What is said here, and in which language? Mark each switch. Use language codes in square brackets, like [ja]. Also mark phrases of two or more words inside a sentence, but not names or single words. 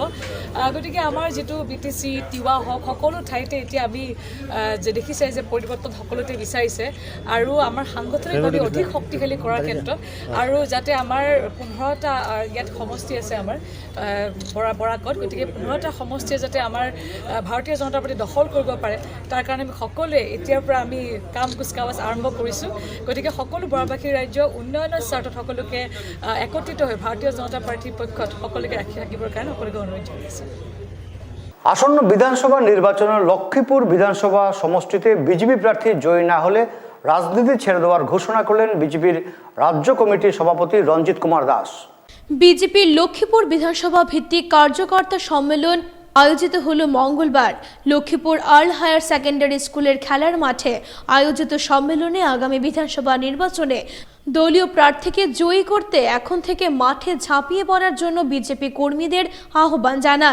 [as] গতিকে আমাৰ যিটো BTC তিৱা হওক, সকলো ঠাইতে এতিয়া আমি যে দেখিছে যে পৰিৱৰ্তন সকলোতে বিচাৰিছে আৰু আমাৰ সাংগঠনিকভাৱে অধিক শক্তিশালী কৰাৰ ক্ষেত্ৰত, আৰু যাতে আমাৰ 15টা ইয়াত সমষ্টি আছে আমাৰ বৰাকত, গতিকে 15টা সমষ্টিয়ে যাতে আমাৰ ভাৰতীয় জনতা পাৰ্টি দখল কৰিব পাৰে, তাৰ কাৰণে আমি সকলোৱে এতিয়াৰ পৰা আমি কাম কুচকাৱাজ আৰম্ভ কৰিছোঁ। গতিকে সকলো বৰাকবাসী ৰাজ্য উন্নয়নৰ স্বাৰ্থত সকলোকে একত্ৰিত হৈ ভাৰতীয় জনতা পাৰ্টিৰ পক্ষত সকলোকে ৰাখি থাকিবৰ কাৰণে সকলোকে অনুৰোধ জনাইছোঁ। [bn] আসন্ন বিধানসভা নির্বাচনে লক্ষ্মীপুর বিধানসভা সমষ্টিতে বিজেপি প্রার্থী জয়ী না হলে রাজনীতি ছেড়ে দেওয়ার ঘোষণা করলেন বিজেপির রাজ্য কমিটির সভাপতি রঞ্জিত কুমার দাস। বিজেপির লক্ষ্মীপুর বিধানসভা ভিত্তিক কার্যকর্তা সম্মেলন আয়োজিত হলো মঙ্গলবার লক্ষ্মীপুর আর্ল হায়ার সেকেন্ডারি স্কুলের খেলার মাঠে আয়োজিত সম্মেলনে আগামী বিধানসভা নির্বাচনে দলীয় প্রার্থীকে জয়ী করতে এখন থেকে মাঠে ঝাঁপিয়ে পড়ার জন্য বিজেপি কর্মীদের আহ্বান জানান।